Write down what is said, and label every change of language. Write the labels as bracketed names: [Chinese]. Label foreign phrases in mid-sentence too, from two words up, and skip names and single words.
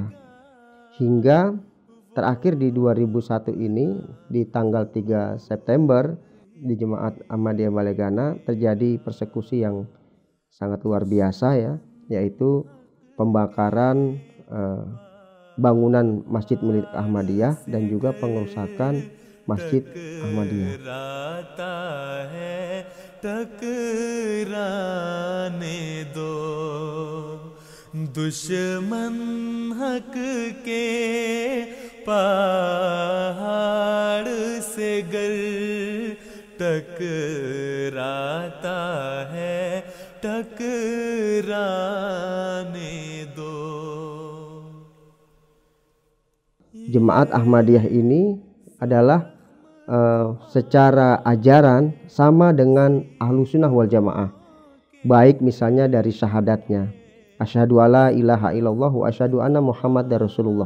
[Indonesian] Hingga terakhir di 2001 ini di tanggal 3 September di Jemaat Ahmadiyah Balai Gana terjadi persekusi yang sangat luar biasa ya, yaitu pembakaran bangunan masjid milik Ahmadiyah dan juga pengerusakan masjid Ahmadiyah. [Urdu] دشمن حق کے پہاڑ سے گر ٹکراتا ہے ٹکرانے دو. [Indonesian] Jemaat Ahmadiyah ini adalah secara ajaran sama dengan Ahlussunnah wal Jamaah, baik misalnya dari syahadatnya, [Arabic] أشهد ألا إله إلا الله وأشهد أن محمدا رسول الله.